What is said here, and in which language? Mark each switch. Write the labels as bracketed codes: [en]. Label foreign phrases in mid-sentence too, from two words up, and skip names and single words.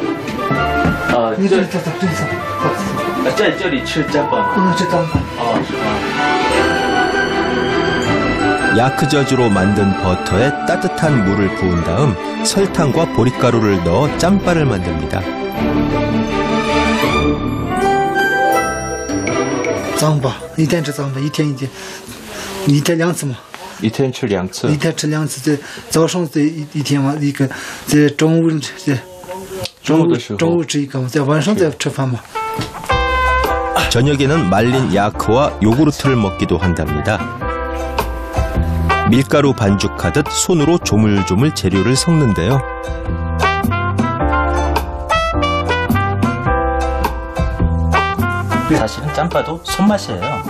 [ko] 야크저주로 만든 버터에 따뜻한 물을 부은 다음 설탕과 보리가루를 넣어 짬바를 만듭니다. [zh] 脏吧，一天吃脏吧，一天两次嘛。一天吃两次。一天吃两次，在早上这一天嘛，一个在中午吃一个，在晚上再吃饭嘛。 [ko] 저녁에는 말린 야크와 요구르트를 먹기도 한답니다. 밀가루 반죽하듯 손으로 조물조물 재료를 섞는데요. 사실은 짬바도 손맛이에요.